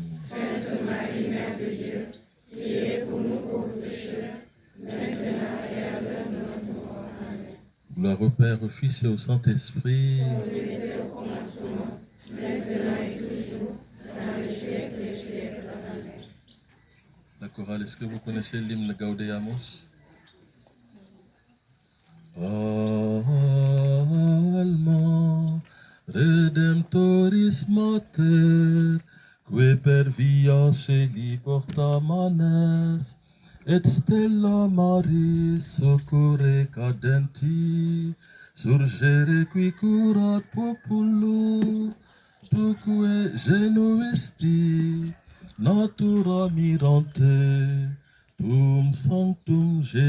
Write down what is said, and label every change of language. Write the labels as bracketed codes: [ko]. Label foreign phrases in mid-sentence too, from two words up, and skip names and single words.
[fr] Sainte Marie, Mère de Dieu, priez pour nous pauvres pécheurs, maintenant et à l'heure de notre mort. Amen. Gloire au Père, au Fils et au Saint-Esprit. Comme il était au commencement, maintenant et toujours, dans les siècles des siècles. Amen. La chorale, est-ce que vous connaissez l'hymne Gaudeamus? [la] Alma Redemptoris Mater, que per via celi porta manes, et stella Maris succurre cadenti, surgere qui curat populo, tuque genuesti, natura mirante, tum sanctum